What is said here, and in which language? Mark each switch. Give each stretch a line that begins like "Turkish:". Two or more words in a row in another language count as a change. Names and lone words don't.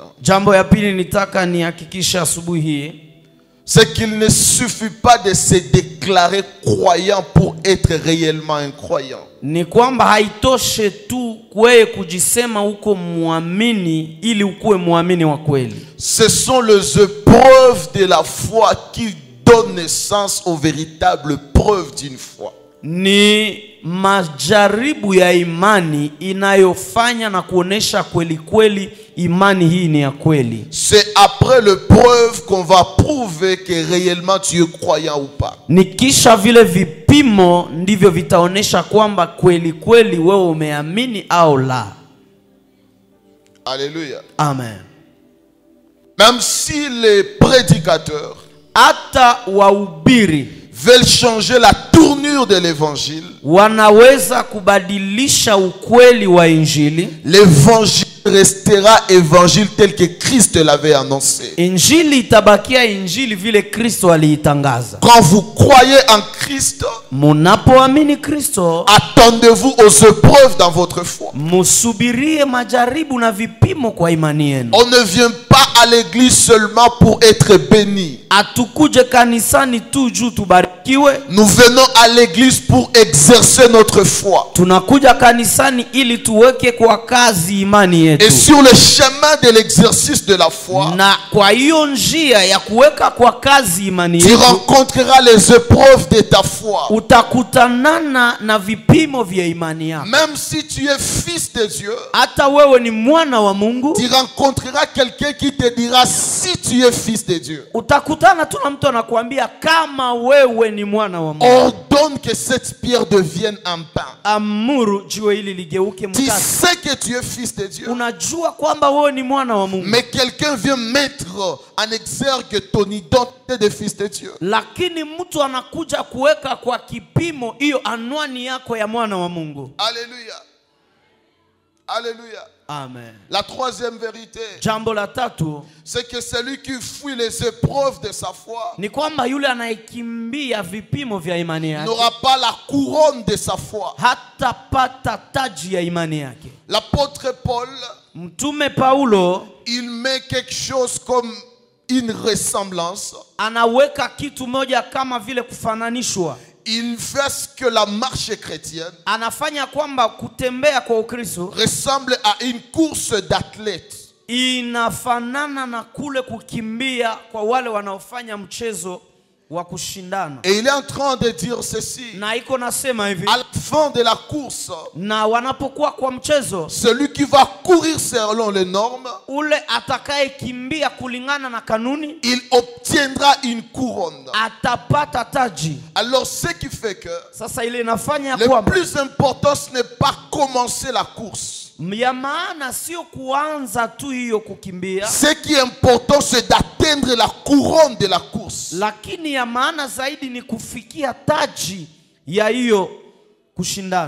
Swahili: Jambo ya pili nitaka nihakikisha asubuhi hii,
French: c'est qu'il ne suffit pas de se déclarer croyant pour être réellement un croyant.
Swahili: ni kwamba haitoshe tu wewe kujisema uko muamini ili ukuwe muamini wa kweli.
French: Ce sont les épreuves de la foi qui donnent naissance aux véritables preuves d'une foi.
Swahili: Ni majaribu ya imani inayofanya na kuonesha kweli kweli imani hii ni ya kweli.
French: C'est après l'épreuve qu'on va prouver que réellement tu es croyant ou pas. Ni kisha vile vipimo ndivyo vitaonesha kwamba kweli kweli wewe umeamini au la. Alléluia. Amen. Même si les prédicateurs
Swahili: hata wahubiri
French: veulent changer la tournure de l'évangile,
Swahili: wanaweza kubadilisha ukweli wa injili,
French: l'évangile restera évangile tel que Christ l'avait annoncé.
Swahili: Injili itabakia injili vile Kristo aliitangaza.
French: Quand vous croyez en Christ,
Swahili: munapoamini Kristo,
French: attendez-vous aux épreuves dans votre foi.
Swahili: Musubirie majaribu na vipimo kwa imani yenu.
French: On ne vient pas à l'église seulement pour être béni.
Swahili: Atukuje kanisani tu juu tubarikiwe.
French: Nous venons à l'église pour exercer notre foi.
Swahili: Tunakuja kanisani ili tuweke kwa kazi imani yetu.
French: Et sur le chemin de l'exercice de la foi,
Swahili: na kwa hiyo njia ya kuweka kwa kazi imani
French: tu
Swahili: yetu,
French: rencontreras les épreuves de ta foi.
Swahili: utakutanana na vipimo vya imani yako.
French: Même si tu es fils de Dieu,
Swahili: hata wewe ni mwana wa Mungu,
French: tu rencontreras quelqu'un qui te dira si tu es fils de Dieu.
Swahili: utakutana tu na mtu anakuambia kama wewe ni mwana wa Mungu.
French: Ordonne que cette pierre devienne un pain.
Swahili: Amuru jiwe hili ligeuke
French: Tu
Swahili: mkate.
French: sais que tu es fils de Dieu.
Swahili: Unajua kwamba wewe ni mwana wa Mungu.
French: Mais quelqu'un vient mettre en exergue ton identité de fils de Dieu.
Swahili: Lakini mtu anakuja kuweka kwa kipimo hiyo anwani yako ya mwana wa Mungu.
French: Alléluia. Alléluia. Amen. La troisième vérité,
Swahili: Jambo la tatu,
French: c'est que celui qui fuit les épreuves de sa foi
Swahili: ni kwamba yule anayekimbia vipimo vya imani yake
French: n'aura pas la couronne de sa foi.
Swahili: hatapata taji ya imani yake.
French: L'apôtre Paul,
Swahili: Mtume Paulo
French: il met quelque chose comme une ressemblance.
Swahili: anaweka kitu moja kama vile kufananishwa.
French: Il fait ce que la marche chrétienne
Swahili: Anafanya kwamba kutembea kwa Ukristo
French: ressemble à une course d'athlète.
Swahili: inafanana na kule kukimbia kwa wale wanaofanya mchezo wa kushindana.
French: Et il est en train de dire ceci.
Swahili: Na iko nasema hivi,
French: À la fin de la course,
Swahili: na wanapokuwa kwa mchezo,
French: celui qui va courir selon les normes,
Swahili: ule atakayekimbia kulingana na kanuni
French: il obtiendra une couronne.
Swahili: atapata taji.
French: Alors ce qui fait que
Swahili: Sasa ile inafanya
French: le
Swahili: kwamba
French: plus important, ce n'est pas commencer la course.
Swahili: ya maana sio kuanza tu hiyo kukimbia,
French: Ce qui est important, c'est d'atteindre la couronne de la course.
Swahili: lakini ya maana zaidi ni kufikia taji ya hiyo kushindana.